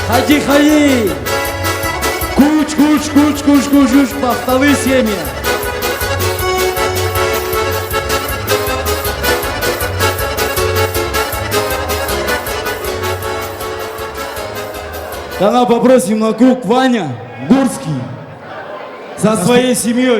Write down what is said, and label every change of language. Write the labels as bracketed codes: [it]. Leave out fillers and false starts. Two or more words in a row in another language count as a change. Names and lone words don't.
[ru] тихо ей. Куч, куч, куч, куч, куч, куч, бахтовые семьи. Тогда попросим на круг Ваня Гурский со своей семьей.